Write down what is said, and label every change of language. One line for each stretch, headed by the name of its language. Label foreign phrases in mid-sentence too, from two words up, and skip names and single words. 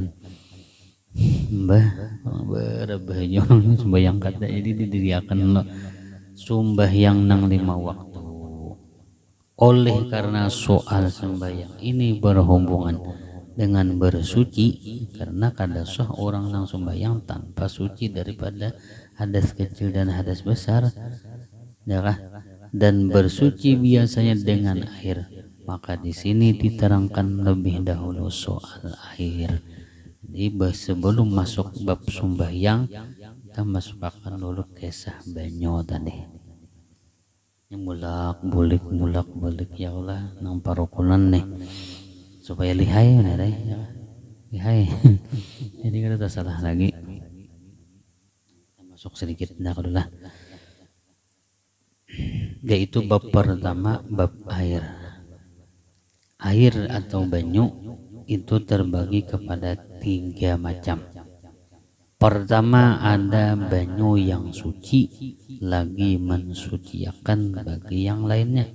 Banjar: Mbah berabah sembahyang kata jadi didiriakan sembahyang nang 5 waktu.
Indonesian: Oleh karena soal sembahyang ini berhubungan dengan bersuci, karena kada sah orang nang sembahyang tanpa suci daripada hadas kecil dan hadas besar, ya kah? Dan bersuci biasanya dengan air. Maka di sini diterangkan lebih dahulu soal air. Jadi sebelum masuk bab sembahyang, kita masukkan dulu kisah banyo tadi.
Banjar: Yang mulak balik ya Allah nang parukunan nih.
Indonesian: Supaya lihai lihai jadi kada salah lagi. Kita masuk sedikit dulu lah, yaitu bab pertama, bab air. Air atau banyu itu terbagi kepada 3 macam. Pertama ada banyu yang suci lagi mensuciakan bagi yang lainnya.